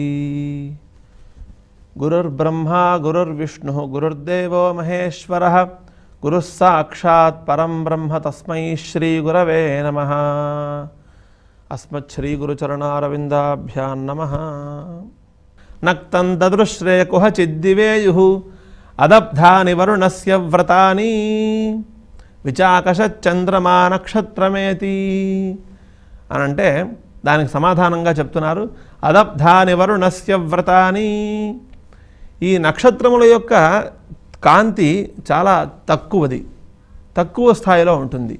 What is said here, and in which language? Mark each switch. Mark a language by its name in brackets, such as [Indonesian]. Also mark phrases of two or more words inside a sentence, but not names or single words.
[Sanskrit] गुरुर्ब्रह्मा गुरुर्विष्णुः गुरुर्देवो महेश्वरः गुरुः साक्षात् परं ब्रह्म तस्मै श्री गुरवे नमः। अस्मत् श्री गुरुचरणारविन्दाभ्यां नमः। नक्तं ददृश्रे कुहचिद्दिवेयुः अदब्धानि वरुणस्य व्रतानि విచాకషచంద్రమా నక్షత్రమేతి [Telugu] అనంటే దానికి సమాధానంగా చెప్తున్నారు [Sanskrit] అదబ్ధాని వరుణస్య వ్రతాని। [Telugu] ఈ నక్షత్రముల యొక్క కాంతి చాలా తక్కువ స్థాయిలో ఉంటుంది।